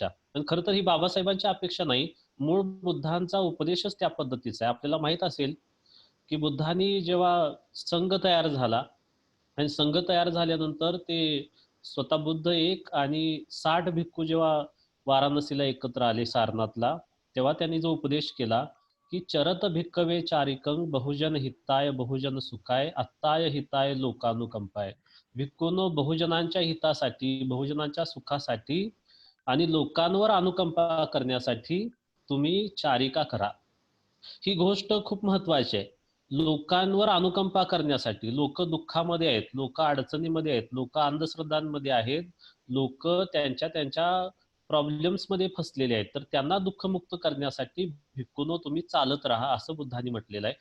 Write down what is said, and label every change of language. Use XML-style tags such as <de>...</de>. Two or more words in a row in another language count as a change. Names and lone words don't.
<mr>आणि खरं तर ही बाबासाहेबांची अपेक्षा नाही, मूळ बुद्धांचा उपदेशच त्या पद्धतीचा आहे. आपल्याला माहित असेल की बुद्धांनी जेव्हा संघ तयार झाला आणि संघ तयार झाल्यानंतर ते स्वतः बुद्ध एक आणि 60 भिक्खू जेव्हा वाराणसीला एकत्र आले सारनाथला, तेव्हा त्यांनी जो उपदेश केला की</mr> <pi>चरत भिक्कवे चारिकं बहुजन हिताय बहुजन सुखाय अत्ताय हिताय लोकानुकंपाय.</pi> <mr>भिक्खूंनो, बहुजनांच्या हितासाठी, बहुजनांच्या सुखासाठी आणि लोकांवर अनुकंपा करण्यासाठी तुम्ही चारिका करा. ही गोष्ट खूप महत्वाची आहे. लोकांवर अनुकंपा करण्यासाठी. लोक दुःखामध्ये आहेत, लोक अडचणीमध्ये आहेत, लोक अंधश्रद्धांमध्ये आहेत, लोक त्यांच्या त्यांच्या प्रॉब्लेम्स मध्ये फसलेले आहेत, तर त्यांना दुःखमुक्त करण्यासाठी भिक्खूंनो तुम्ही चालत राहा असं बुद्धांनी म्हटलेलं आहे.</mr>